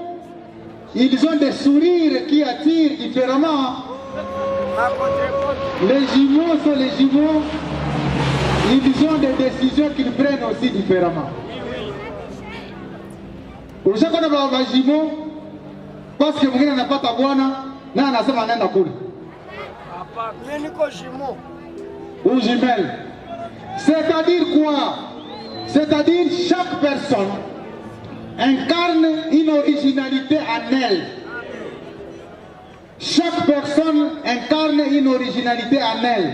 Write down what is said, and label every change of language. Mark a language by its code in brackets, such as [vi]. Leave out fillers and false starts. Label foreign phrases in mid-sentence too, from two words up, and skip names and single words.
[fr] Ils ont des sourires qui attirent différemment. Les jumeaux sont les jumeaux. Ils ont des décisions qu'ils prennent aussi différemment. [sw] Ushakona baba [fr] jumeaux parce que [sw] mwingine anapata bwana na anasema anaenda kule. Hapa mimi niko jumeau. [fr] Ou jumelle. C'est-à-dire quoi? C'est-à-dire chaque personne incarne une originalité en elle. Chaque personne incarne une originalité en elle.